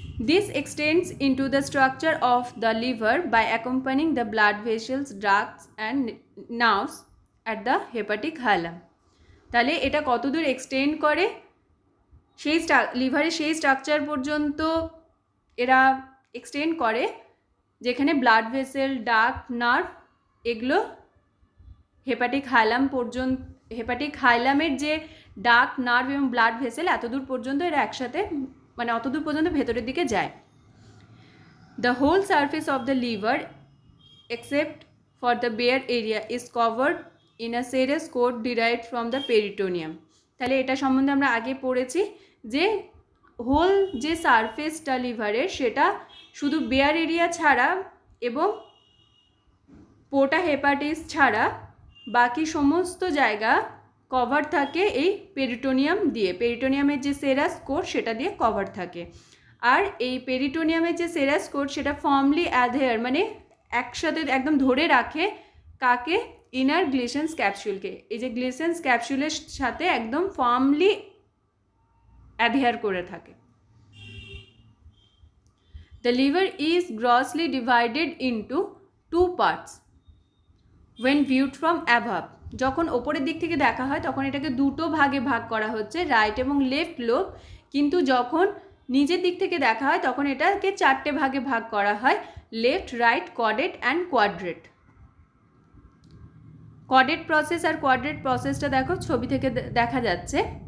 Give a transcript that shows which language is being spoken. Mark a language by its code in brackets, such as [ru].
[en] This extends into the structure of the liver by accompanying the blood vessels, ducts and nerves at the hepatic hilum. [bn] তাহলে এটা কতদূর extend করে, সেই লিভারের সেই স্ট্রাকচার পর্যন্ত এরা এক্সটেন্ড করে যেখানে ব্লাড ভেসেল, ডাক্ট, নার্ভ এগুলো হেপাটিক হাইলাম পর্যন্ত, হেপাটিক হাইলামের যে ডাক্ট, নার্ভ এবং ব্লাড ভেসেল এতদূর পর্যন্ত এরা একসাথে, মানে অতদূর পর্যন্ত ভেতরের দিকে যায়। [en] The whole surface of the liver except for the bare area is covered in a serous coat derived from the peritoneum. [bn] তাহলে এটা সম্বন্ধে আমরা আগে পড়েছি যে হোল যে সারফেসটা লিভারের সেটা শুধু বেয়ার এরিয়া ছাড়া এবং পোর্টা হেপাটিস ছাড়া বাকি সমস্ত জায়গা কভার থাকে এই পেরিটোনিয়াম দিয়ে। পেরিটোনিয়ামের যে সেরাস কোট সেটা দিয়ে কভার থাকে। আর এই পেরিটোনিয়ামের যে সেরাস কোট সেটা ফর্মলি অ্যাডহেয়ার, মানে একসাথে একদম ধরে রাখে কাকে, ইনার গ্লিসেন্স ক্যাপসুলকে। এই যে গ্লিসেন্স ক্যাপসুলের সাথে একদম ফর্মলি অ্যাডহেয়ার করে থাকে। [en] The liver is grossly divided into two parts when viewed from above. [bn] যখন ওপরের দিক থেকে দেখা হয় তখন এটাকে দুটো ভাগে ভাগ করা হচ্ছে, রাইট এবং লেফট লোব, কিন্তু যখন নিচের দিক থেকে দেখা হয় তখন এটাকে চারটে ভাগে ভাগ করা হয়, left, right, chordate and quadrate. Chordate process আর quadrate প্রসেসটা দেখো ছবি থেকে দেখা যাচ্ছে।